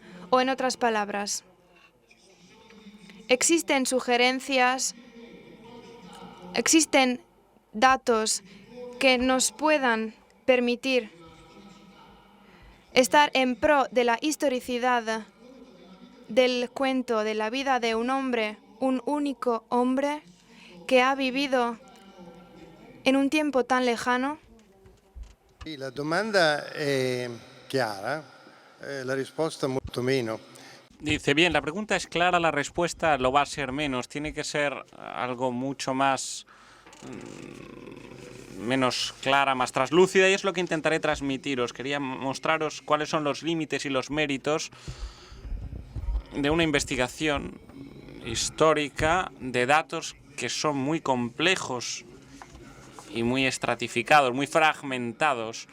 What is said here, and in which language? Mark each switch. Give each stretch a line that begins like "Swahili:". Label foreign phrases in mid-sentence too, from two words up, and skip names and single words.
Spanish: O, en otras palabras, existen sugerencias, existen datos que nos puedan permitir estar en pro de la historicidad del cuento de la vida de un hombre, un único hombre que ha vivido en un tiempo tan lejano?
Italian: Sì, la domanda è chiara, la risposta molto meno.
Spanish: Dice, bien, la pregunta es clara, la respuesta lo va a ser menos. Tiene que ser algo mucho más menos clara, más traslúcida, y es lo que intentaré transmitiros. Quería mostraros cuáles son los límites y los méritos de una investigación histórica de datos que son muy complejos y muy estratificados, muy fragmentados.